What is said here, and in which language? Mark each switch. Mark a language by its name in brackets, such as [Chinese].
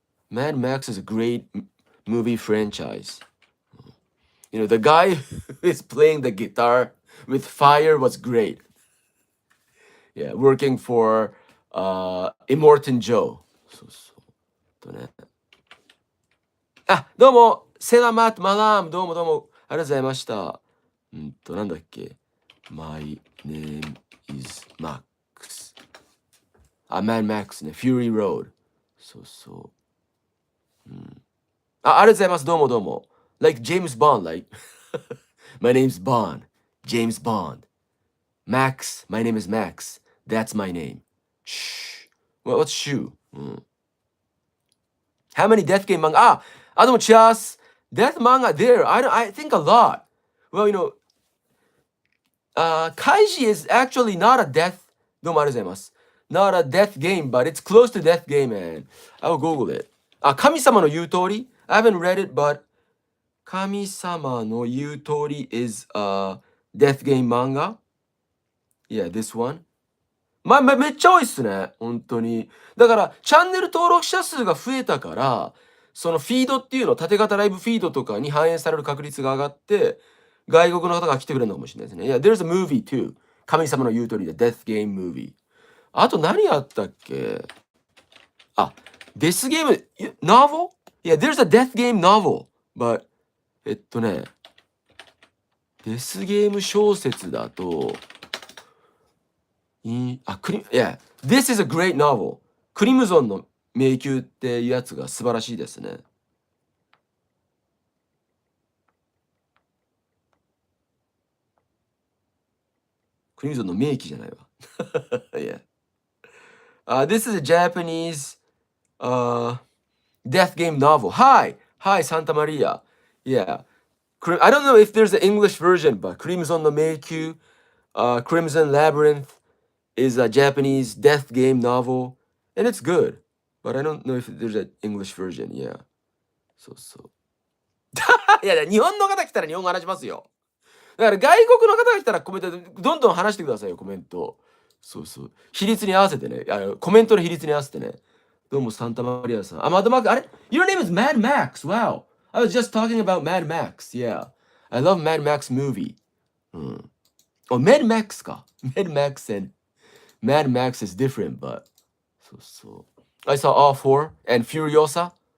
[English] Mad Max is a great movie franchise. The guy who is playing the guitar with fire was great. Yeah, working for Immortan Joe. [Japanese] そうそう。とね。どうも、セラマットマラーム、どうもどうも、ありがとうございました。なんだっけ。 [English] My name is Max. [Japanese] Mad Max ね、Fury Road。そうそう。ありがとうございます。どうもどうも。 [English] Like James Bond, like My name's Bond. James Bond. Max, my name is Max. That's my name. Shh. What's Shu? How many death game manga? I don't just death manga there. I think a lot. Well, Kaiji is actually not a death. [Japanese] どうもありがとうございます。 [English] Not a death game, but it's close to death game, and I'll Google it. 神様の言う通り I haven't read it, but 神様の言う通り is a death game manga. Yeah, this one. [Japanese] めっちゃ多いっすね。本当に。だから、チャンネル登録者数が増えたから、そのフィードっていうの、縦型ライブフィードとかに反映される確率が上がって、外国の方が来てくれるのかもしれないですね。いや、 [English] there's a movie too. [Japanese] 神様の言う通りで、Death Game Movie。あと何あったっけデスゲーム、novel? [English] Yeah, there's a Death Game novel. But, [Japanese] デスゲーム小説だと、 [English] Yeah, this is a great novel. [Japanese] クリムゾンの迷宮っていうやつが素晴らしいですね。クリムゾンの名機じゃないわ。 [English] yeah. This is a Japanese death game novel. Hi, Santa Maria. Yeah. I don't know if there's an English version, but Crimson no Meikyu, Crimson Labyrinth is a Japanese death game novel, and it's good. But I don't know if there's an English version. [Japanese] Yeah. そうそう。いやいや、日本の方来たら日本語話しますよ。だから外国の方が来たらコメントどんどん話してくださいよ、コメント。そうそう。比率に合わせてね。コメントの比率に合わせてね。どうも、サンタマリアさん。 [English] マッドマック、あれ ?Your name is Mad Max. Wow. I was just talking about Mad Max. Yeah. I love Mad Max movie. Mad Max か。 Mad Max and Mad Max is different, but [Japanese] そうそう。 [English] I saw all four and Furiosa.